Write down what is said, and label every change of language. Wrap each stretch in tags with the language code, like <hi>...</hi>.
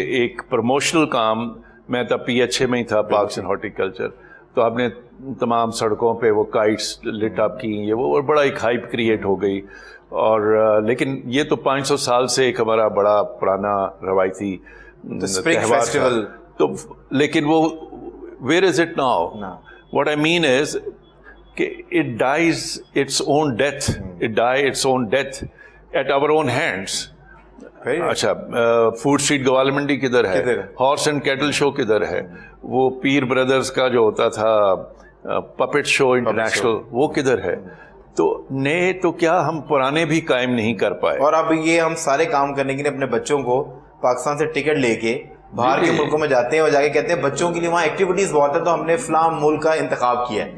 <ur>ایک پروموشنل کام, میں تب پی ایچ اے میں ہی تھا, پارکس اینڈ ہارٹیکلچر, تو آپ نے تمام سڑکوں پہ وہ کائٹس لٹ اپ کی, یہ وہ بڑا ایک ہائپ کریٹ ہو گئی. اور لیکن یہ تو 500 سال سے ایک ہمارا بڑا پرانا روایتی تہوار تھا. تو لیکن وہ</ur> <en>Where is it now? What I mean is کہ it dies its own death, it die its own death at our own hands.</en> <ur>اچھا فوڈ اسٹریٹ گوال منڈی کدھر ہے, ہارس اینڈ کیٹل شو کدھر ہے, وہ پیر بردرز کا جو ہوتا تھا پپٹ شو انٹرنیشنل وہ کدھر ہے. تو نئے تو کیا ہم پرانے بھی قائم نہیں کر پائے. اور اب یہ ہم سارے کام کرنے کے لیے اپنے بچوں کو پاکستان سے ٹکٹ لے کے باہر کے ملکوں میں جاتے ہیں اور جا کے کہتے ہیں بچوں کے لیے وہاں ایکٹیویٹیز بہت ہے تو ہم نے فلاں ملک کا انتخاب کیا ہے.</ur>